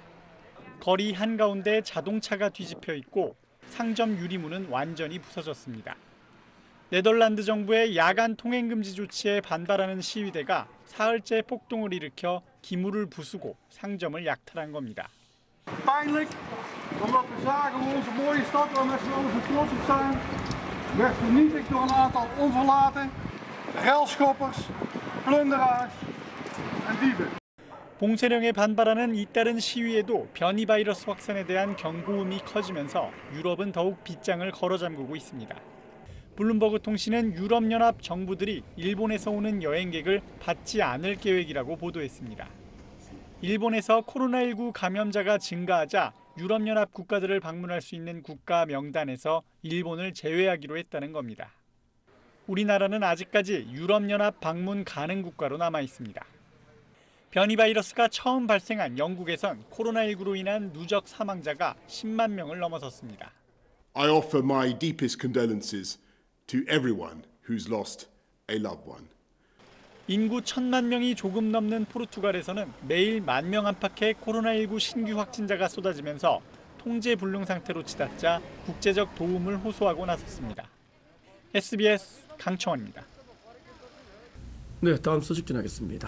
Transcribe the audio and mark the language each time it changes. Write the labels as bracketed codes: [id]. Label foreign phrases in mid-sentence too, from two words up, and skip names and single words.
[ko] 거리 한가운데 자동차가 뒤집혀 있고 상점 유리문은 완전히 부서졌습니다. 네덜란드 정부의 야간 통행 금지 조치에 반발하는 시위대가 사흘째 폭동을 일으켜 기물을 부수고 상점을 약탈한 겁니다. [nl] Pijnlijk, omdat we zagen hoe onze mooie stad waar met z'n allen zo trots op zijn, werd vernietigd door een aantal onverlaten, relschoppers, plunderaars en dieven. [ko] 봉쇄령에 반발하는 잇따른 시위에도 변이 바이러스 확산에 대한 경고음이 커지면서 유럽은 더욱 빗장을 걸어잠그고 있습니다. 블룸버그 통신은 유럽연합 정부들이 일본에서 오는 여행객을 받지 않을 계획이라고 보도했습니다. 일본에서 코로나19 감염자가 증가하자 유럽연합 국가들을 방문할 수 있는 국가 명단에서 일본을 제외하기로 했다는 겁니다. 우리나라는 아직까지 유럽연합 방문 가능 국가로 남아 있습니다. 변이 바이러스가 처음 발생한 영국에선 코로나19로 인한 누적 사망자가 10만 명을 넘어섰습니다. [en] I offer my deepest condolences to everyone who's lost a loved one. [ko] 인구 1,000만 명이 조금 넘는 포르투갈에서는 매일 10,000명 안팎의 코로나19 신규 확진자가 쏟아지면서 통제 불능 상태로 치닫자 국제적 도움을 호소하고 나섰습니다. SBS 강청원입니다. 네, 다음 소식 전하겠습니다.